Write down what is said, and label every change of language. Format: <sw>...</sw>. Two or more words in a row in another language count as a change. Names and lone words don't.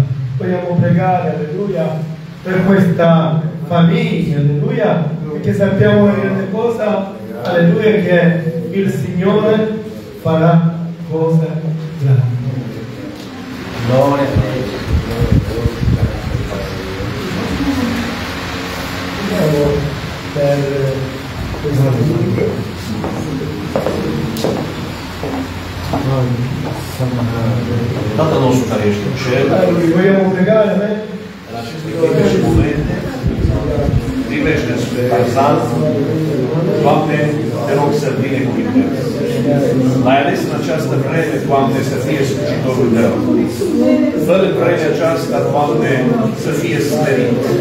<it>Vogliamo pregare, alleluia, per questa famiglia, alleluia, perché sappiamo una grande cosa, alleluia, che il Signore farà cose grandi. Gloria a Dio. Per questa</it> <ro>Tatăl nostru care ești în cer,</ro> <it>vogliamo pregare,</it> <ro>în aceste clipe și momente, privește spre Tarzan, Doamne, te rog să binecuvintezi. L-ai ales în această vreme, Doamne, să fie slujitorul Tău. Fă-l în vremea aceasta, Doamne, să fie smerit.</ro>